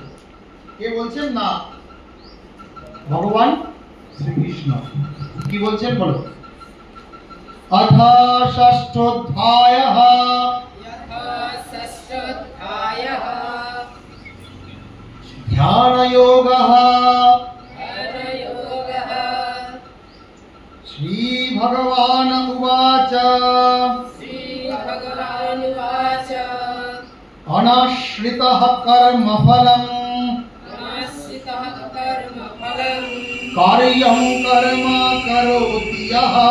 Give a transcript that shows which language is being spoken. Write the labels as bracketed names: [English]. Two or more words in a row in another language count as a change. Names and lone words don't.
[Bangla] কে বলছেন? না, ভগবান শ্রীকৃষ্ণ। কি বলছেন বলো? [Sanskrit] অথা ষষ্ঠোধ্যায়ঃ ধ্যানযোগঃ। श्रीभगवान् उवाच अनाश्रितः कर्मफलम् कार्यं कर्म करोति यः।